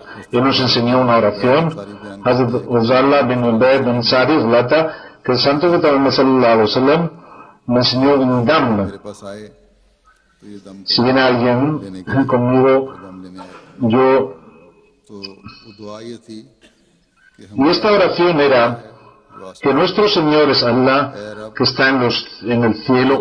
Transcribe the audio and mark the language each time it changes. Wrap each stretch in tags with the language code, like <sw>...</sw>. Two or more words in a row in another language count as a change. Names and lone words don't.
<es>Él nos enseñó una oración, Hazrat Ghazala bin Ubayd bin Sari relata que el santo Muhammad</es> <ar>صلى الله عليه وسلم</ar> <es>me enseñó un dam. Si viene alguien conmigo, yo... Y esta oración era que nuestro Señor es Allah, que está en el cielo.</es>